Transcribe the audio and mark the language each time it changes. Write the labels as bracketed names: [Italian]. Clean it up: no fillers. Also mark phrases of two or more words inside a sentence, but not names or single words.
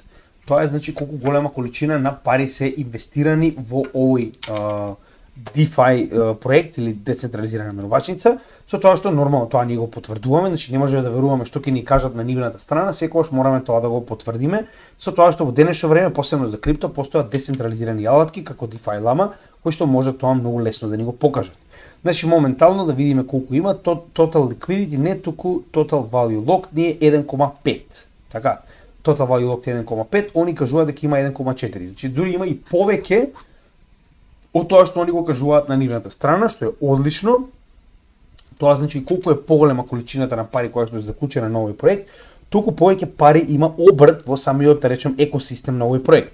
[Macedonian] Тоа е значи колку голема количина на пари се инвестирани во овој DeFi проект или децентрализирана менувачница, со тоа што нормално тоа ние го потврдуваме, значи не можеме да веруваме што ќе ни кажат на нивната страна, секогаш мораме тоа да го потврдиме, со тоа што во денешно време, посебно за крипто, постојат децентрализирани алатки како DeFi Llama, кои што може тоа многу лесно да ни го покажат. Значи моментално да видиме колку има [English] total liquidity, [Macedonian] не туку [English] total value locked, [Macedonian] ние 1,5. Така, [English] total value locked [Macedonian] е 1,5, они кажуваат дека има 1,4. Значи дури има и повеќе од тоа што они го кажуваат на нивната страна, што е одлично. Тоа значи колку е поголема количината на пари која што е заклучена на овој проект, толку повеќе пари има обрт во самиот, да речем, екосистем на овој проект.